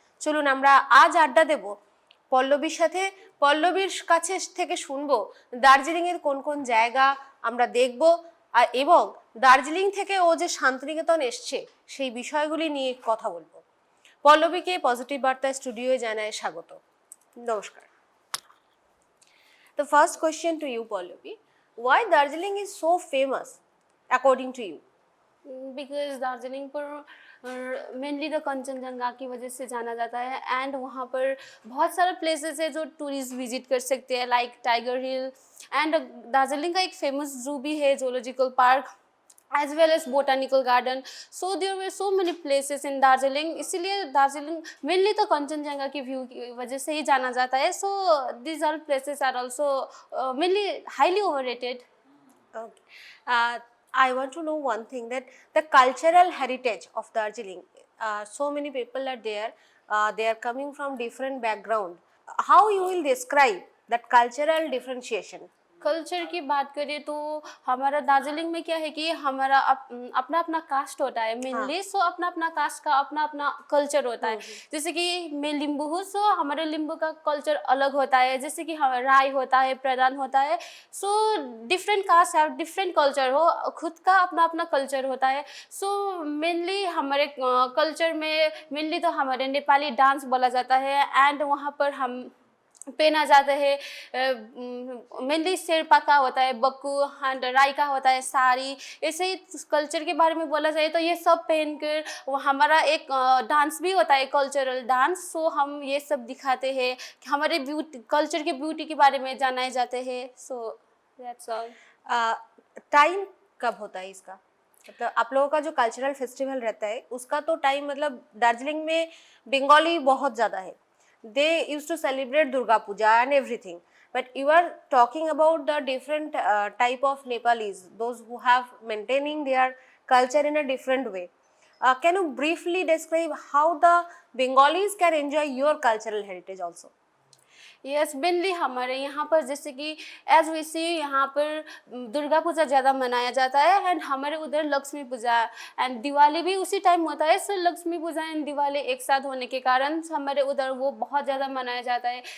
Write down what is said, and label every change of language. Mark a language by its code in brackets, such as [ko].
[bn] চলুন আমরা আজ আড্ডা দেব পল্লবীর সাথে। পল্লবীর কাছে থেকে শুনবো দার্জিলিংয়ের কোন কোন জায়গা আমরা দেখব এবং দার্জিলিং থেকে ও যে শান্তিনিকেতন এসছে সেই বিষয়গুলি নিয়ে কথা বলবো। পল্লবীকে পজিটিভ বার্তা স্টুডিওয়ে জানায় স্বাগত। নমস্কার। [en] The first question to you, Pallavi, why Darjeeling is so famous according to you? [hi] Because Darjeeling पर मेनली द कंचनजंगा की वजह से जाना जाता है एंड वहाँ पर बहुत सारे प्लेसेस है जो टूरिस्ट विजिट कर सकते हैं like tiger hill and Darjeeling का एक फेमस जू भी है zoological park as well as botanical garden [en] so there were so many places in Darjeeling [hi] इसीलिए दार्जिलिंग मेनली तो कंचनजंगा की व्यू की वजह से ही जाना जाता है [en] So these are places are also mainly highly overrated. Okay. I want to know one thing, that the cultural heritage of Darjeeling, so many people are there, they are coming from different background. How you will describe that cultural differentiation? [hi] Culture की बात करें तो हमारा दार्जिलिंग में क्या है कि हमारा अपना अपना कास्ट होता है मेनली. सो अपना अपना कास्ट का अपना अपना कल्चर होता है. जैसे कि मैं लिम्बू हूँ सो हमारे लिम्बू का कल्चर अलग होता है. जैसे कि राय होता है, प्रधान होता है. सो डिफरेंट कास्ट है, डिफरेंट कल्चर हो, खुद का अपना अपना कल्चर होता है. सो मेनली हमारे कल्चर में मेनली तो हमारे नेपाली डांस बोला जाता है एंड वहाँ पर हम पहना जाता है मेनली शेरपा का होता है, बक्कू एंड राई का होता है साड़ी. ऐसे ही कल्चर के बारे में बोला जाए तो ये सब पहनकर हमारा एक डांस भी होता है, कल्चरल डांस. सो हम ये सब दिखाते हैं, हमारे ब्यूटी कल्चर की ब्यूटी के बारे में जानाए जाते हैं. [en] So that's all. [hi] टाइम कब होता है इसका? मतलब आप लोगों का जो कल्चरल फेस्टिवल रहता है उसका तो टाइम, मतलब दार्जिलिंग में बंगाली बहुत ज़्यादा है. [en] They used to celebrate Durga Puja and everything, but you are talking about the different type of Nepalis, those who have maintaining their culture in a different way. Can you briefly describe how the Bengalis can enjoy your cultural heritage also? [hi] Yes mainly हमारे यहाँ पर जैसे कि [en] as we see [hi] यहाँ पर दुर्गा पूजा ज़्यादा मनाया जाता है एंड हमारे उधर लक्ष्मी पूजा एंड दिवाली भी उसी टाइम होता है. सो लक्ष्मी पूजा एंड दिवाली एक साथ होने के कारण हमारे उधर वो बहुत ज़्यादा मनाया जाता है.